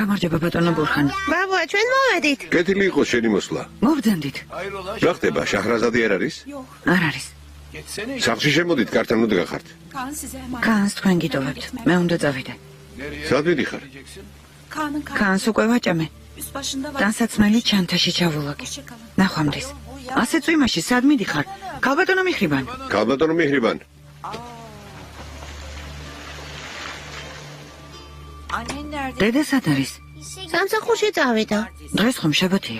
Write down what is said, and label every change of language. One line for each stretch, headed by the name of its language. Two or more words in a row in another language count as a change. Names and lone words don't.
Georgian: გამარჯობა ბატონო ბურხან. ბაბუა, ჩვენ მოვედით. კეთილი იყოს შენი მოსვლა. მოვძანდით. რა ხდება, შაჰრაზადი არ არის? არ არის. სახლში შემოდით, კართან უდგახართ.
Turkish: Kaan size emanet.
Georgian: კანს თქვენ გიტოვებთ. მე უნდა წავიდე. სად ვიდიხარ?
Turkish: Kaan'ın
Georgian: კანს უკვე ვაჭამე.
Turkish: üst başında var.
Georgian: დასაცმელი ჩანთაში ჩავულაგე.
Turkish: Hoşçakalın.
Georgian: ნახვამდის. ასე წვიმაში სად მიდიხარ? ქალბატონო მიჰრიბან. ქალბატონო მიჰრიბან, დედა სად არის? სამსახურში წავიდა. დღეს ხომ შაბათია?